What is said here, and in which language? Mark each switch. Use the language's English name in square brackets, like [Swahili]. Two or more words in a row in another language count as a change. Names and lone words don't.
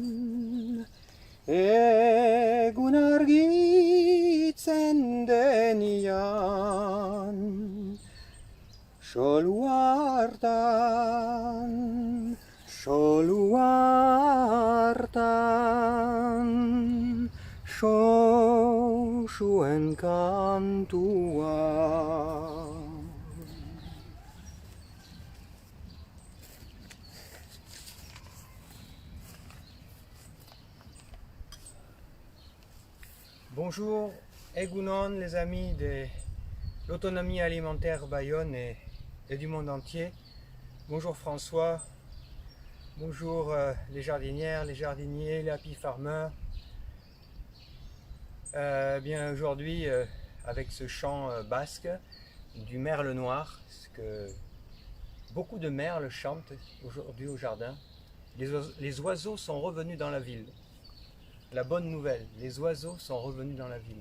[Basque] Egun argitzen denian, solu hartan, Josuen kantua. [French] Bonjour, Egunon, les amis de l'autonomie alimentaire Bayonne et du monde entier. Bonjour François, bonjour les jardinières, les jardiniers, les [English] happy farmers. [French] Bien aujourd'hui, avec ce chant basque du merle noir, parce que beaucoup de merles chantent aujourd'hui au jardin. Les oiseaux sont revenus dans la ville. La bonne nouvelle, les oiseaux sont revenus dans la ville.